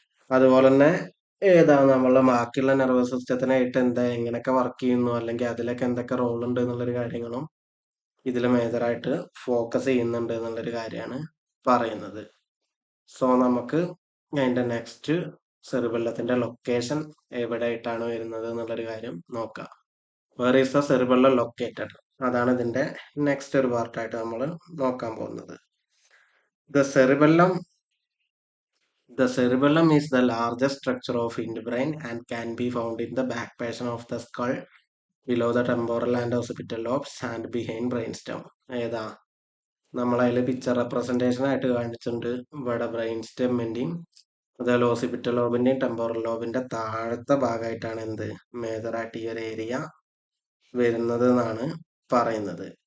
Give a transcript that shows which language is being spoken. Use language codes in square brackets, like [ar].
[ml] അതുപോലെ തന്നെ ഏതാ, നമ്മളെ ബാക്കിയുള്ള നെർവസ് സിസ്റ്റത്തിനായിട്ട് എന്താ എങ്ങനെയൊക്കെ വർക്ക് ചെയ്യുന്നു, അല്ലെങ്കിൽ അതിലൊക്കെ എന്തൊക്കെ റോൾ ഉണ്ട് എന്നുള്ളൊരു കാര്യങ്ങളും ഇതിൽ മേജറായിട്ട് ഫോക്കസ് ചെയ്യുന്നുണ്ട് എന്നുള്ളൊരു കാര്യമാണ് പറയുന്നത്. സോ നമുക്ക് അതിന്റെ നെക്സ്റ്റ് സെറിബെല്ലത്തിന്റെ ലൊക്കേഷൻ എവിടെയായിട്ടാണ് വരുന്നത് എന്നുള്ളൊരു കാര്യം നോക്കാം. [en] where is the cerebellum located, [ml] അതാണ് ഇതിന്റെ നെക്സ്റ്റ് ഒരു പാർട്ടായിട്ട് നമ്മൾ നോക്കാൻ പോകുന്നത്. [en] The cerebellum The cerebellum is the largest structure of hindbrain and can be found in the back portion of the skull, below the temporal and occipital lobes and behind brainstem. [ml] ഏതാ, നമ്മളതിൽ picture representation ആയിട്ട് കാണിച്ചിട്ടുണ്ട്. ഇവിടെ brain സ്റ്റെമ്മിന്റെയും അതുപോലെ ഓസിപിറ്റൽ ലോബിന്റെയും temporal ലോബിന്റെ താഴത്തെ ഭാഗമായിട്ടാണ് എന്ത് മേജറായിട്ട് ഈ ഒരു ഏരിയ വരുന്നത് എന്നാണ് പറയുന്നത്.